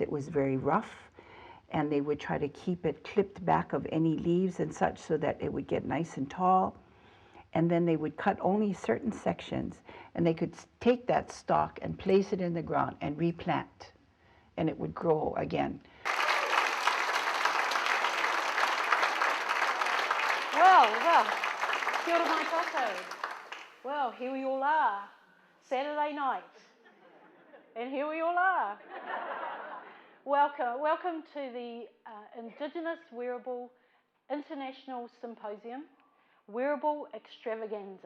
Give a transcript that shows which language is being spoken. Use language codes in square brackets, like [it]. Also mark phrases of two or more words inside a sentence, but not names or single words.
[en] It was very rough, and they would try to keep it clipped back of any leaves and such so that it would get nice and tall. And then they would cut only certain sections, and they could take that stalk and place it in the ground and replant, and it would grow again. Well, [mi] kia ora mai tātou. [en] Well, here we all are, Saturday night, and here we all are. Welcome to the Indigenous Wearable International Symposium, Wearable Extravaganza.